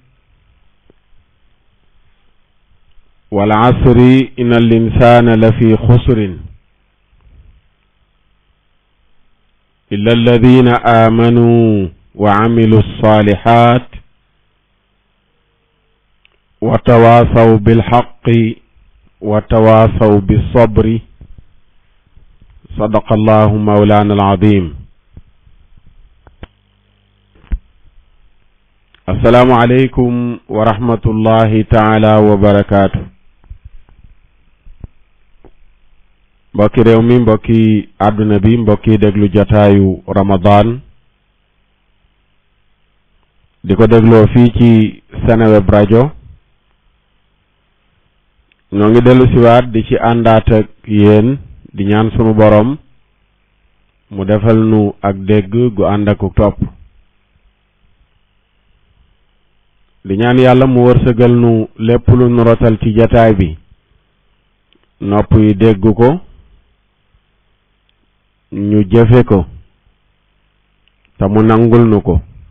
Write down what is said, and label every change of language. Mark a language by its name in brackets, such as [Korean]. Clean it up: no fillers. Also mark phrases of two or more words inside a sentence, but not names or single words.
[Arabic] والعصر إن الإنسان لفي خسر إلا الذين آمنوا وعملوا الصالحات وتواصوا بالحق وتواصوا بالصبر صدق الله مولانا العظيم. السلام عليكم ورحمة الله تعالى وبركاته. [Wolof] mbokki réew mi, mbokki àdduna bi, mbokki déglu jataayu Ramadan di ko dégloo fii ci Seneweb rajo. ñoo ngi dellu siwaat di ci àndaat ak yéen di ñaan sunu borom mu defal nu ak dégg gu ànd ak topp, di ñaan yàlla mu wërsëgal nu lépp lu nu rotal ci jataay bi nopp yi dégg ko, ñu jëfe ko te mu nangul nu ko.